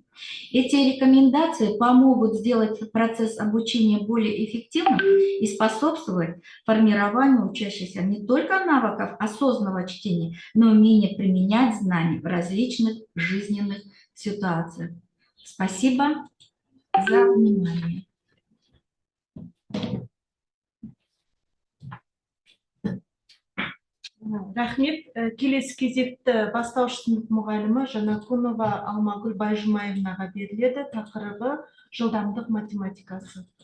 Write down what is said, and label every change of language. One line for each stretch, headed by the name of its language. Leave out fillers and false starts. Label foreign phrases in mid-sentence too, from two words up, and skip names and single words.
Russian: Эти рекомендации помогут сделать процесс обучения более эффективным и способствовать формированию учащихся не только навыков осознанного чтения, но и умения применять знания в различных жизненных ситуациях. Спасибо за внимание.
Kazakh: Рахмет. Келесі кезекті бастауыш сынып мұғалімі Жанакунова Алмагүл Байжұмаевнаға беріледі. Тақырыбы жылдамдық математикасы.